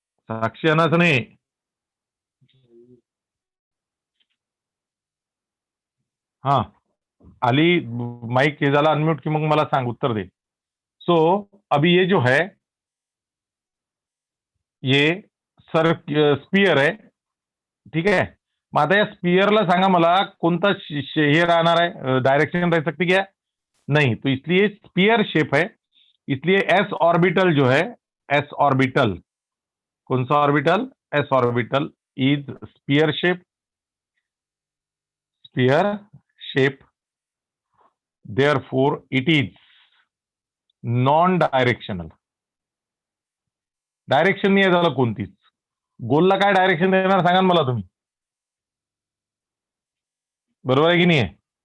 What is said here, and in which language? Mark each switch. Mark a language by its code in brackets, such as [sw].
[mr] साक्षी अनास नाही, हा आली, माइक हे झाला अनम्यूट की मग मला सांग, उत्तर दे। [hi] सो अभी ये जो है ये सर स्पियर [mr] आहे, ठीक आहे। मग आता या स्पियरला सांगा मला कोणता हे राहणार आहे, डायरेक्शन [hi] रह सकती क्या? नहीं, तो इसलिए स्पियर शेप है, इसलिए एस ऑर्बिटल जो है, एस ऑर्बिटल, कौन सा orbital? [en] S orbital is sphere shape, sphere shape, therefore it is non directional. [mr] Direction नाही आहे त्याला कोणतीच, गोलला काय डायरेक्शन देणार सांगा ना मला तुम्ही, बरोबर आहे की नाही आहे?